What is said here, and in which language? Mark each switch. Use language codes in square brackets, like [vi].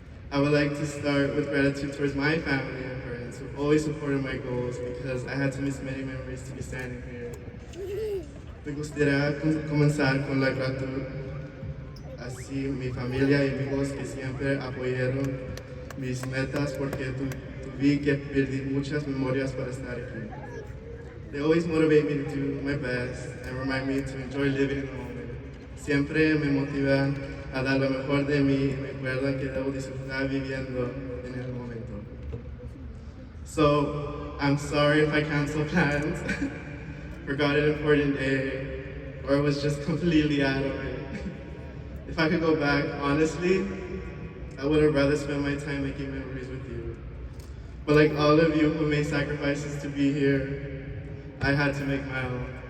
[en] I would like to start with gratitude towards my family and friends who always supported my goals because I had to miss many memories to be standing here. [es] Me gustaría comenzar con la gratitud así mi familia y amigos que siempre apoyaron mis metas porque tuve que perder muchas memorias para estar aquí. [en] They always motivate me to do my best and remind me to enjoy living in the moment. [es] Siempre me motivan a dar lo mejor de mí y me recuerdan que debo disfrutar viviendo en el momento. [en] So, I'm sorry if I canceled plans, forgot an important day, or was just completely out of it. If I could go back, honestly, I would have rather spent my time making memories with you. But like all of you who made sacrifices to be here, I had to make my own.